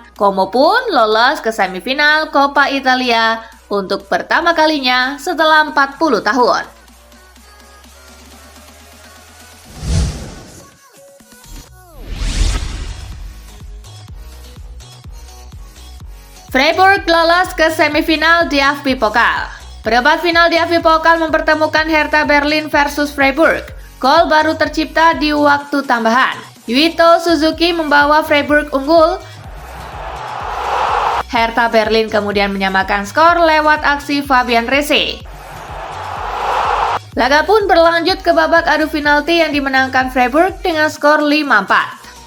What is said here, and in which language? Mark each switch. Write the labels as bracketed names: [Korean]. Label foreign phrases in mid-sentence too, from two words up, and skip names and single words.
[Indonesian] Como pun lolos ke semifinal Coppa Italia untuk pertama kalinya setelah 40 tahun. Freiburg lolos ke semifinal DFB Pokal. Perempat final DFB Pokal mempertemukan Hertha Berlin versus Freiburg. Gol baru tercipta di waktu tambahan. Yuito Suzuki membawa Freiburg unggul. Hertha Berlin kemudian menyamakan skor lewat aksi Fabian Rese. Laga pun berlanjut ke babak adu penalti yang dimenangkan Freiburg dengan skor 5-4.